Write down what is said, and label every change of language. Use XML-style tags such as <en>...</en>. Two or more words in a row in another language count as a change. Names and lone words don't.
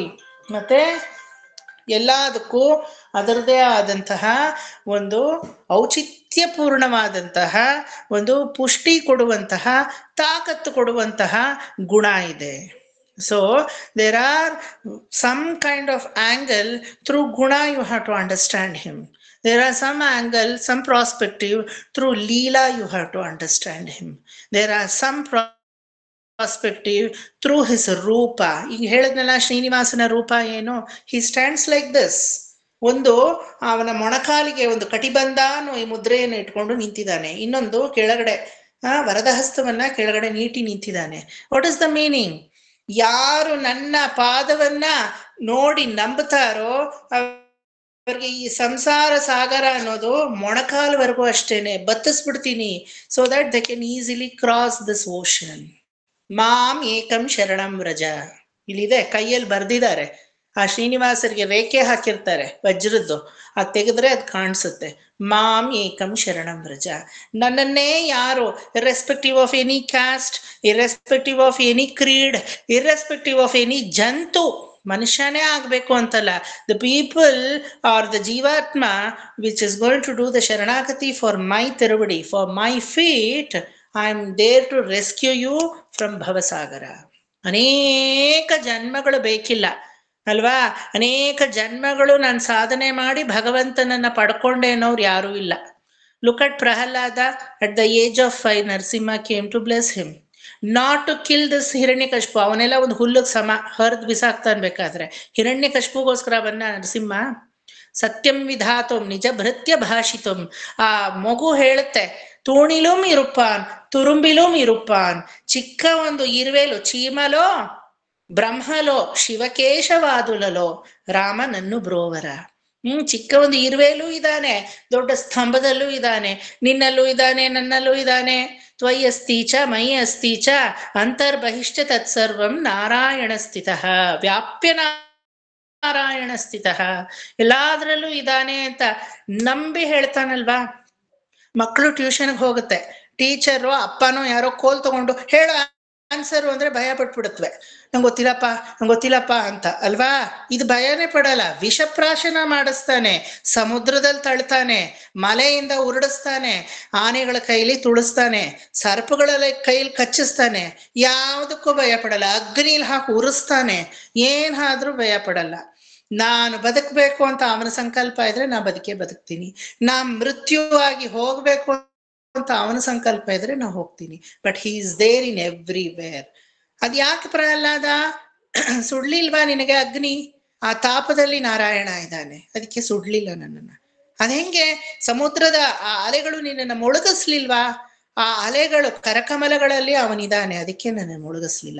<kn>ಮತ್ತೆ ಎಲ್ಲದಕ್ಕೂ ಅದರದೇ ಆದಂತಹ ಒಂದು ಔಚಿತ್ಯಪೂರ್ಣವಾದಂತಹ ಒಂದು ಪುಷ್ಟಿ ಕೊಡುವಂತಹ, ತಾಕತ್ತು ಕೊಡುವಂತಹ ಗುಣ ಇದೆ.</kn> <en>So there are some kind of angle through ಗುಣ you have to understand him. There are some angle, some perspective. Through Leela, you have to understand him. There are some perspective through his ರೂಪ.</en> <kn>ಈಗ ಹೇಳಿದ್ನಲ್ಲ ಶ್ರೀನಿವಾಸನ ರೂಪ ಏನು,</kn> <en>he stands like this.</en> <kn>ಒಂದು ಅವನ ಮೊಣಕಾಲಿಗೆ ಒಂದು ಕಟಿಬಂಧ ಅನ್ನೋ ಈ ಮುದ್ರೆಯನ್ನು ಇಟ್ಕೊಂಡು ನಿಂತಿದ್ದಾನೆ, ಇನ್ನೊಂದು ಕೆಳಗಡೆ ವರದಹಸ್ತವನ್ನ ಕೆಳಗಡೆ ನೀಟಿ ನಿಂತಿದ್ದಾನೆ.</kn> <en>What is the meaning?</en> <kn>ಯಾರು ನನ್ನ ಪಾದವನ್ನ ನೋಡಿ ನಂಬುತ್ತಾರೋ ಅವ್ರಿಗೆ ಈ ಸಂಸಾರ ಸಾಗರ ಅನ್ನೋದು ಮೊಣಕಾಲ್ವರೆಗೂ ಅಷ್ಟೇನೆ ಬತ್ತಿಸ್ಬಿಡ್ತೀನಿ,</kn> <en>so that they can easily cross this ocean.</en> <sa>ಮಾಂ ಏಕಂ ಶರಣಂ ವ್ರಜ.</sa> <kn>ಇಲ್ಲಿದೆ, ಕೈಯಲ್ಲಿ ಬರ್ದಿದ್ದಾರೆ. ಆ ಶ್ರೀನಿವಾಸರಿಗೆ ರೇಖೆ ಹಾಕಿರ್ತಾರೆ ವಜ್ರದ್ದು, ಅದು ತೆಗೆದ್ರೆ ಅದು ಕಾಣಿಸುತ್ತೆ.</kn> <sa>ಮಾಂ ಏಕಂ ಶರಣಂ ವ್ರಜ.</sa> <kn>ನನ್ನನ್ನೇ ಯಾರು,</kn> <en>irrespective of any caste, irrespective of any creed, irrespective of any ಜಂತು,</en> <kn>ಮನುಷ್ಯನೇ ಆಗ್ಬೇಕು ಅಂತಲ್ಲ,</kn> <en>the people are the ಜೀವಾತ್ಮ which is going to do the ಶರಣಾಗತಿ for my ತಿರುವಡಿ, for my feet, I am there to rescue you from ಭವಸಾಗರ.</en> <kn>ಅನೇಕ ಜನ್ಮಗಳು ಬೇಕಿಲ್ಲ ಅಲ್ವಾ? ಅನೇಕ ಜನ್ಮಗಳು ನಾನು ಸಾಧನೆ ಮಾಡಿ ಭಗವಂತನನ್ನ ಪಡ್ಕೊಂಡೆ ಅನ್ನೋರು ಯಾರೂ ಇಲ್ಲ.</kn> <en>Look at ಪ್ರಹ್ಲಾದ. At the age of 5 ನರಸಿಂಹ came to bless him, not to kill this ಹಿರಣ್ಯಕಶಿಪು.</en> <kn>ಅವನೆಲ್ಲ ಒಂದು ಹುಲ್ಲುಗ್ ಸಮ, ಹರಿದು ಬಿಸಾಕ್ತಾನ್ ಬೇಕಾದ್ರೆ. ಹಿರಣ್ಯಕಶಿಪುಗೋಸ್ಕರ ಬಂದ ನರಸಿಂಹ.</kn> <sa>ಸತ್ಯಂ ವಿಧಾತುಂ ನಿಜ ಭೃತ್ಯ ಭಾಷಿತುಂ.</sa> <kn>ಆ ಮಗು ಹೇಳುತ್ತೆ,</kn> <ta>தூணிலும் இருப்பான் துரும்பிலும் இருப்பான்.</ta> <kn>ಚಿಕ್ಕ ಒಂದು ಇರುವೆಲು</kn> <te>చీమలో బ్రహ్మలో శివకేశవాదులలో రామనన్ను బ్రోవర.</te> <kn>ಚಿಕ್ಕ ಒಂದು ಇರುವೆಲೂ ಇದ್ದಾನೆ, ದೊಡ್ಡ ಸ್ತಂಭದಲ್ಲೂ ಇದ್ದಾನೆ, ನಿನ್ನಲ್ಲೂ ಇದ್ದಾನೆ, ನನ್ನಲ್ಲೂ ಇದ್ದಾನೆ.</kn> <sa>ತ್ವಯಿ ಅಸ್ತೀಚ ಮೈ ಅಸ್ತೀಚ ಅಂತರ್ಬಹಿಶ್ಚ ತತ್ಸರ್ವಂ ನಾರಾಯಣ ಸ್ಥಿತಃ ವ್ಯಾಪ್ಯ ನಾರಾಯಣ ಸ್ಥಿತಃ.</sa> <kn>ಎಲ್ಲಾದ್ರಲ್ಲೂ ಇದ್ದಾನೆ ಅಂತ ನಂಬಿ ಹೇಳ್ತಾನಲ್ವಾ. ಮಕ್ಕಳು ಟ್ಯೂಷನ್ಗೆ ಹೋಗುತ್ತೆ, ಟೀಚರು ಅಪ್ಪನೋ ಯಾರೋ ಕೋಲ್ ತಗೊಂಡು ಹೇಳ ಆನ್ಸರು ಅಂದ್ರೆ ಭಯ ಪಟ್ಬಿಡುತ್ತವೆ. ನಂಗೆ ಗೊತ್ತಿಲ್ಲಪ್ಪ ಅಂತ ಅಲ್ವಾ. ಇದು ಭಯನೇ ಪಡಲ್ಲ, ವಿಷಪ್ರಾಶನ ಮಾಡಿಸ್ತಾನೆ, ಸಮುದ್ರದಲ್ಲಿ ತಳ್ತಾನೆ, ಮಲೆಯಿಂದ ಉರುಡಿಸ್ತಾನೆ, ಆನೆಗಳ ಕೈಲಿ ತುಳಿಸ್ತಾನೆ, ಸರ್ಪಗಳ ಕೈಲಿ ಕಚ್ಚಿಸ್ತಾನೆ, ಯಾವುದಕ್ಕೂ ಭಯ ಪಡಲ್ಲ. ಅಗ್ನಿಲಿ ಹಾಕಿ ಉರಿಸ್ತಾನೆ, ಏನಾದ್ರೂ ಭಯ ಪಡಲ್ಲ. ನಾನು ಬದುಕಬೇಕು ಅಂತ ಅವನ ಸಂಕಲ್ಪ ಇದ್ರೆ ನಾ ಬದುಕ್ತೀನಿ. ನಾ ಮೃತ್ಯುವಾಗಿ ಹೋಗ್ಬೇಕು ಅಂತ ಅವನ ಸಂಕಲ್ಪ ಇದ್ರೆ ನಾ ಹೋಗ್ತೀನಿ.</kn> <en>But he is there in everywhere.</en> <kn>ಅದ್ ಯಾಕೆ ಪ್ರಹ್ಲಾದ? ಸುಡ್ಲಿಲ್ವಾ ನಿನಗೆ ಅಗ್ನಿ? ಆ ತಾಪದಲ್ಲಿ ನಾರಾಯಣ ಇದ್ದಾನೆ, ಅದಕ್ಕೆ ಸುಡ್ಲಿಲ್ಲ ನನ್ನನ್ನ. ಅದ್ ಹೆಂಗೆ? ಸಮುದ್ರದ ಆ ಅಲೆಗಳು ನಿನ್ನನ್ನು ಮುಳುಗಿಸ್ಲಿಲ್ವಾ? ಆ ಅಲೆಗಳು ಕರಕಮಲಗಳಲ್ಲಿ ಅವನಿದ್ದಾನೆ, ಅದಕ್ಕೆ ನನ್ನ ಮುಳುಗಿಸ್ಲಿಲ್ಲ.</kn>